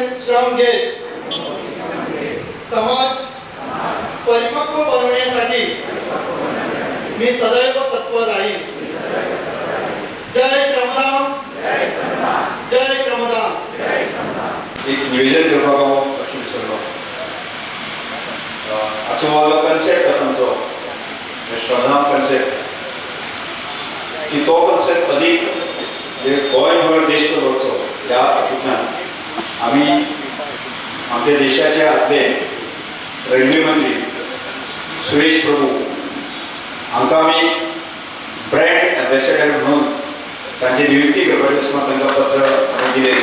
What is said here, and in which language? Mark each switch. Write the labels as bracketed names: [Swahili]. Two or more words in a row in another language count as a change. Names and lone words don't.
[Marathi] श्रम घेत समाज परिपक्व बनवण्यासाठी मी सदैव तत्पर राहील. जय श्रमदान. जय श्रमदान. [Konkani] एक निवेदन करपाक हांव लक्ष विसरलो. आजचो हो जो कन्सेप्ट आसा आमचो श्रमदान कन्सेप्ट की तो कन्सेप्ट अदीक गोंयभर देश दवरचो ह्या हातूंतल्यान आमी आमच्या देशाचे आदले रेल्वे मंत्री सुरेश प्रभू हांकां आमी [English] brand ambassador [Konkani] म्हणून तांची नियुक्ती करपाचे दिसता तांकां पत्र दिलें.